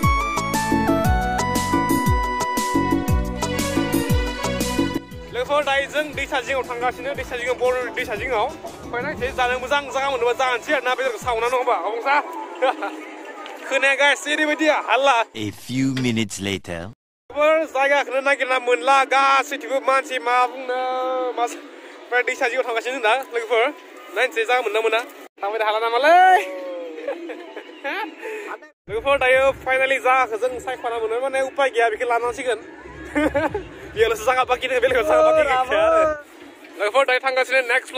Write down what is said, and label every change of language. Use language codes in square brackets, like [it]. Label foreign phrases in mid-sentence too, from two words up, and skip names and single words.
[brx] लोगोफोर दायो जों दैसा जिङाव थांगासिनो दैसा जिङाव बर दैसा जिङाव ओमफ्राय नायसै जानो मोजां जागा मोनोबा जानोसै आरोना बेदरखौ सावना नङा होमबा अबंसा खोनाया गाइस ओरैबायदि हाल्ला [en] A few minutes later [brx] जायगाखौनो नागिरना मोनला गासैथिबो मानसि मा बुंनो मा ओमफ्राय दैसा जिङाव थांगासिनो जों दा लोगोफोर नायनोसै जागा मोनना मोना थांबाय हाला नामालै लोगोफोर दायो फाइनालि जागाखौ जों सायख'ना मोनो माने उपाय गैया बेखौ लानांसिगोन बेयावल'सो जागा बाखि दङ बेलेगाव जागा बाखि गैखाया आरो लोगोफोर दायो थांगासिनो नेक्स्ट